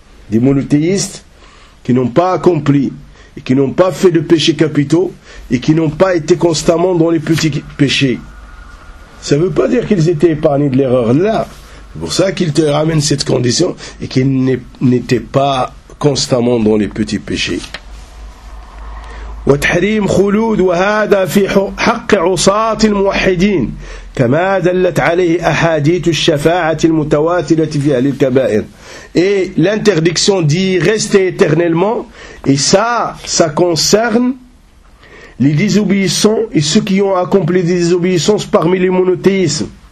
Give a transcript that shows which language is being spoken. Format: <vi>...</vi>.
<fr>Des monothéistes qui n'ont pas accompli et qui n'ont pas fait de péchés capitaux et qui n'ont pas été constamment dans les petits péchés. Ça ne veut pas dire qu'ils étaient épargnés de l'erreur là. C'est pour ça qu'il te ramène cette condition et qu'il n'était pas constamment dans les petits péchés.</fr> <ar>وتحريم خلود وهذا في حق عصاة الموحدين كما دلت عليه أحاديث الشفاعة المتواترة في أهل الكبائر.</ar> <fr>Et l'interdiction d'y rester éternellement, et ça concerne les désobéissants et ceux qui ont accompli des désobéissances parmi les monothéistes.</fr>